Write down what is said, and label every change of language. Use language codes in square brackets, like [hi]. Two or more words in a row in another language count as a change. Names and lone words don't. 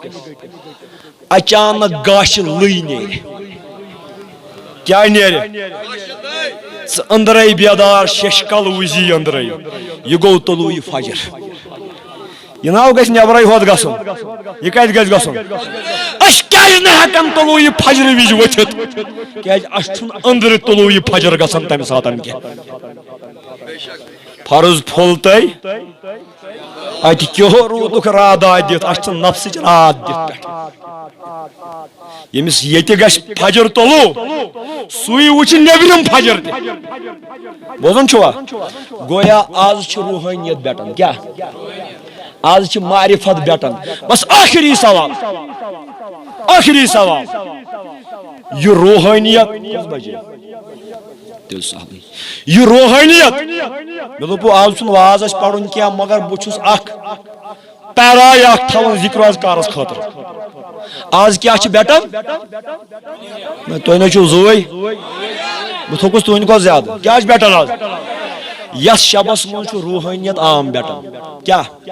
[ks] اچانک گاشہِ لٕے نیرِ کیا نیرِ ژٕ أنٛدرے بیدار ششکل وُزی أنٛدرے یہِ گوٚو طلوع فجر یہ ناو گژھِ نٮ۪برے ہوت گژھُن یہِ کتہِ گژھِ گژھُن أسۍ کیازِ نہٕ ہٮ۪کان طلوع فجر وِزِ ؤتھِتھ کیازِ اَسہِ چھُنہٕ أنٛدرٕ طلوع فجر گژھان تمہِ ساتہٕ کینٛہہ فرض پھوٚل تۄہہِ اتہِ کیٚہو روٗدُکھ راداد دِتھ اَسہِ چھِ نفسٕچ رات دِتھ پٮ۪ٹھ یمس یتی گژھِ فجر تولو سُے وٕچھِ نیبرِم فجر تہِ بوزان چھوا گویا آز چھِ روحانیت بیٹن کیا آز چھِ معرفت بیٹن بس آخری سوال یہ روحانیت یہ روحانیت مے دوٚپ آز چھُنہٕ واز اَسہِ پرُن کینٛہہ مگر بہٕ چھُس اکھ پیراے اکھ تھاوان ذکر اذکارس خٲطرٕ آز کیٛاہ چھِ بیٹن تُہۍ نَے چھِو زٕے بہٕ تھوٚکُس تُہنٛدِ کھۄتہٕ زیادٕ کیٛاہ چھِ بیٹن آز یتھ شبس منٛز چھُ روحانیت عام بیٹن کیٛاہ